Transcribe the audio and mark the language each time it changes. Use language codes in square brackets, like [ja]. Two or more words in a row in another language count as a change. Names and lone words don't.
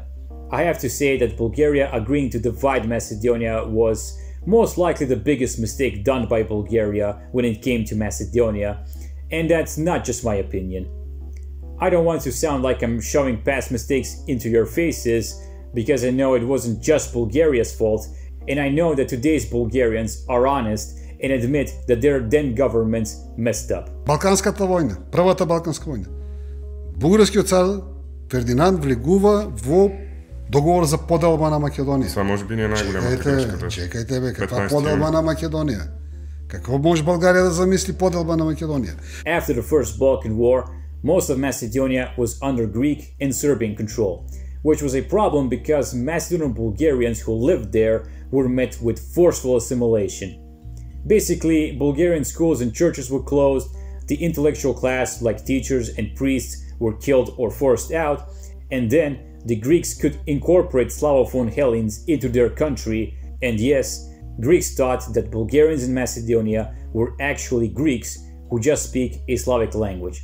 [en] I have to say that Bulgaria agreeing to divide Macedonia was most likely the biggest mistake done by Bulgaria when it came to Macedonia, and that's not just my opinion. I don't want to sound like I'm shoving past mistakes into your faces, because I know it wasn't just Bulgaria's fault, and I know that today's Bulgarians are honest and admit that their then governments messed up. [mk] Балканската војна, првата Балканска војна. Бугарскиот цар Фердинанд влегува во договор за поделба на Македонија. [bg] Това може би не е [mk] најголемата грешка. Чекајте бе, каква поделба на Македонија? [bg] Какво може Българија да замисли поделба на Македонија? [en] After the First Balkan War, most of Macedonia was under Greek and Serbian control, which was a problem because Macedonian-Bulgarians who lived there were met with forceful assimilation. Basically, Bulgarian schools and churches were closed, the intellectual class like teachers and priests were killed or forced out, and then the Greeks could incorporate Slavophone Hellenes into their country, and yes, Greeks thought that Bulgarians in Macedonia were actually Greeks who just speak a Slavic language.